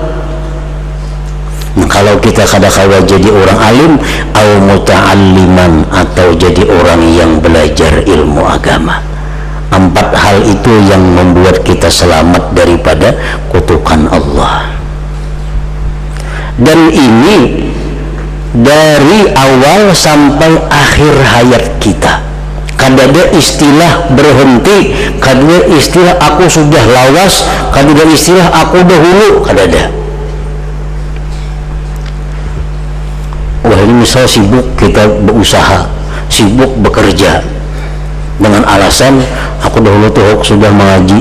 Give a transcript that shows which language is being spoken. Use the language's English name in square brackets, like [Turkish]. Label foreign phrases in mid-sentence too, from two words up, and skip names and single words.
[Indonesian] Nah, kalau kita kadang-kala jadi orang alim, [Arabic] أو متعلما, [Indonesian] atau jadi orang yang belajar ilmu agama. 4 hal itu yang membuat kita selamat daripada kutukan Allah. Dan ini dari awal sampai akhir hayat kita. [Banjar] Kadada istilah berhenti, kadada istilah aku sudah lawas, kadada istilah aku dahulu, kadada. [Indonesian] Wah, ini misal sibuk kita berusaha, sibuk bekerja dengan alasan aku dahulu tuh sudah mengaji.